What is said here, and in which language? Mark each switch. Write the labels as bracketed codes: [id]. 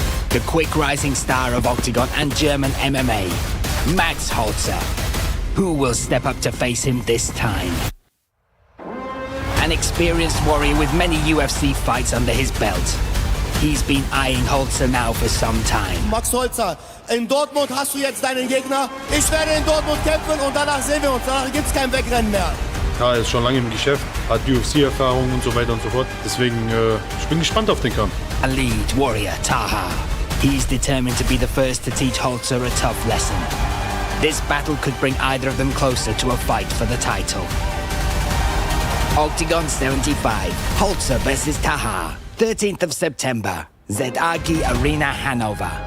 [en] The quick rising star of Octagon and German MMA, Max Holzer. Who will step up to face him this time? An experienced warrior with many UFC fights under his belt. He's been eyeing Holzer now for some time. [de] Max Holzer, in Dortmund hast du jetzt deinen Gegner. Ich werde in Dortmund kämpfen und danach sehen wir uns. Danach gibt's kein Wegrennen mehr. Ja, er ist schon lange im Geschäft, hat UFC-Erfahrung und so weiter und so fort. Deswegen, ich bin gespannt auf den Kampf. [en] A lead warrior, Taha. He's determined to be the first to teach Holzer a tough lesson. This battle could bring either of them closer to a fight for the title. Octagon 75, Holzer versus Taha. 13th of September, ZAG Arena Hanover.